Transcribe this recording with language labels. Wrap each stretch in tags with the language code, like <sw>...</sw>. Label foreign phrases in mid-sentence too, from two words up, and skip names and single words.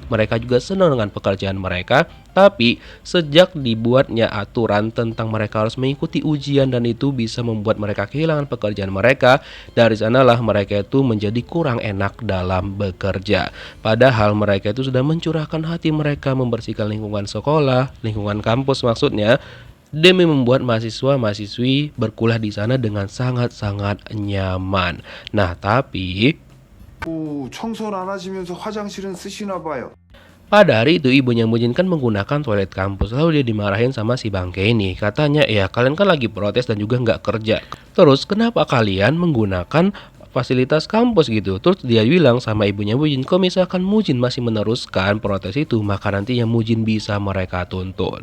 <id>Mereka juga senang dengan pekerjaan mereka. Tapi sejak dibuatnya aturan tentang mereka harus mengikuti ujian dan itu bisa membuat mereka kehilangan pekerjaan mereka, dari sanalah mereka itu menjadi kurang enak dalam bekerja. Padahal mereka itu sudah mencurahkan hati mereka membersihkan lingkungan sekolah, lingkungan kampus maksudnya, demi membuat mahasiswa-mahasiswi berkuliah di sana dengan sangat-sangat nyaman. Nah, tapi</id> <ko>청소를 안 하시면서 화장실은 쓰시나 봐요.</ko> <id>pada hari itu ibunya Mujin kan menggunakan toilet kampus. Lalu dia dimarahin sama si bangke ini. Katanya ya kalian kan lagi protes dan juga nggak kerja. Terus kenapa kalian menggunakan fasilitas kampus gitu? Terus dia bilang sama ibunya Mujin, kalau misalkan Mujin masih meneruskan protes itu, maka nantinya Mujin bisa mereka tuntut.</id>